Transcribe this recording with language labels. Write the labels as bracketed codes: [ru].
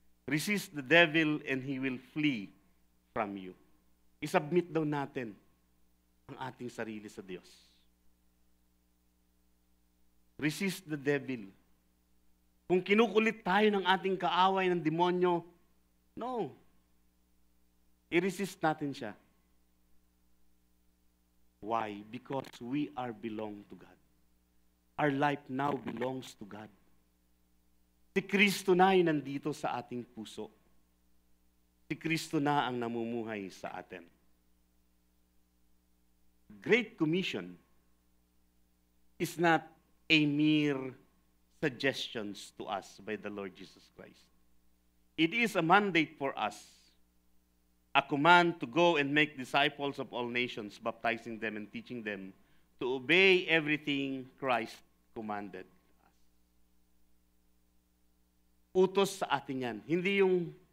[en] Resist the devil and he will flee from you. [tl] I-submit daw natin ang ating sarili sa Diyos. [en] Resist the devil. [tl] Kung kinukulit tayo ng ating kaaway ng demonyo, no. I-resist natin siya. [en] Why? Because we are belong to God. Our life now belongs to God. [tl] Si Kristo na yung nandito sa ating puso. Si Kristo na ang namumuhay sa atin. [en] Great Commission is not a mere suggestions to us by the Lord Jesus Christ. It is a mandate for us, a command to go and make disciples of all nations, baptizing them and teaching them to obey everything Christ commanded us. [tl] Utos sa atin yan. Hindi yung